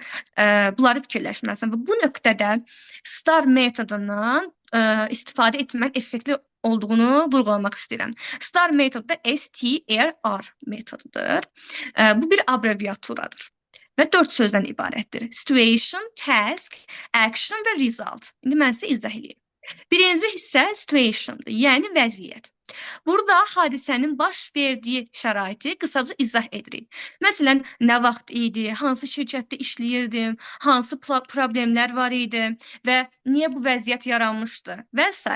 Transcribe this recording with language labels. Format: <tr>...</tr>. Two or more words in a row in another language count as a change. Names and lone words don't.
<az>Bunları fikirləşməlisən və bu nöqtədə STAR metodundan istifadə etmək effektiv olduğunu vurğulamaq istəyirəm. STAR metodu da STRR metodudur. Bu bir abreviaturadır. Və 4 sözdən ibarətdir.</az> <en>Situation, task, action və result.</en> <az>İndi mən sizə izah edeyim. Birinci hissə situationdır, yəni vəziyyət. Burada hadisənin baş verdiyi şəraiti qısaca izah edirik. Məsələn, nə vaxt idi, hansı şirkətdə işləyirdim, hansı problemlər var idi və niyə bu vəziyyət yaranmışdı və s.</az>